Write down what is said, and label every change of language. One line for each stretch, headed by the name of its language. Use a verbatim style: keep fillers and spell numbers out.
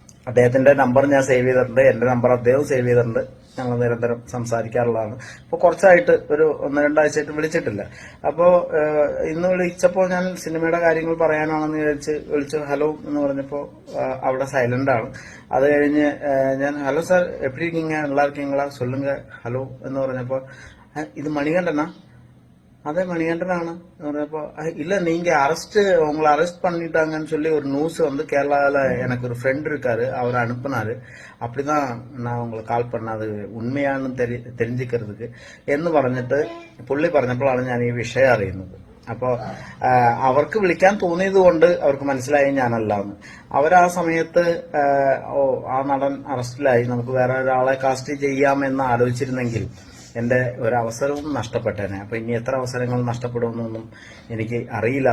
Malayalam: അദ്ദേഹത്തിന്റെ നമ്പർ ഞാൻ സേവ് ചെയ്തിട്ടുണ്ട്, എന്റെ നമ്പർ അദ്ദേഹം സേവ് ചെയ്തിട്ടുണ്ട്. ഞങ്ങൾ നിരന്തരം സംസാരിക്കാറുള്ളതാണ്. അപ്പോൾ കുറച്ചായിട്ട് ഒരു ഒന്ന് രണ്ടാഴ്ചയായിട്ട് വിളിച്ചിട്ടില്ല. അപ്പോൾ ഇന്ന് വിളിച്ചപ്പോൾ ഞാൻ സിനിമയുടെ കാര്യങ്ങൾ പറയാനാണെന്ന് വിചാരിച്ച് വിളിച്ചു. ഹലോ എന്ന് പറഞ്ഞപ്പോൾ ആഹ്, അവിടെ സൈലന്റ് ആണ്. അത് കഴിഞ്ഞ് ആഹ്, ഞാൻ ഹലോ സാർ
Tamil: എപ്പിടി இருக்கீங்க நல்லா இருக்கீங்களா சொல்லுங்க
Malayalam: ഹലോ എന്ന് പറഞ്ഞപ്പോൾ
Tamil: "அஹ்,
Malayalam: ഇത് മണികണ്ഠനാ
Tamil: அதே மணிகண்டனான அப்போ இல்லை நீங்கள் அரெஸ்ட்டு உங்களை அரெஸ்ட் பண்ணிட்டாங்கன்னு சொல்லி ஒரு நியூஸ் வந்து கேரளாவில் எனக்கு ஒரு ஃப்ரெண்ட் இருக்காரு அவர் அனுப்புனாரு அப்படி தான் நான் உங்களுக்கு கால் பண்ணது உண்மையான்னு தெரி தெரிஞ்சுக்கிறதுக்கு
Malayalam: എന്ന് പറഞ്ഞിട്ട് പുള്ളി പറഞ്ഞപ്പോഴാണ് ഞാൻ ഈ വിഷയം അറിയുന്നത്. അപ്പോൾ അവർക്ക് വിളിക്കാൻ തോന്നിയത് കൊണ്ട് അവർക്ക് മനസ്സിലായി ഞാനല്ല എന്ന്. അവരാ സമയത്ത് ആ, ഓ ആ നടൻ അറസ്റ്റിലായി, നമുക്ക് വേറെ ഒരാളെ കാസ്റ്റ് ചെയ്യാമെന്ന് ആലോചിച്ചിരുന്നെങ്കിൽ എൻ്റെ ഒരു അവസരവും നഷ്ടപ്പെട്ടേനെ. അപ്പോൾ ഇനി എത്ര അവസരങ്ങൾ നഷ്ടപ്പെടുമെന്നൊന്നും എനിക്ക് അറിയില്ല.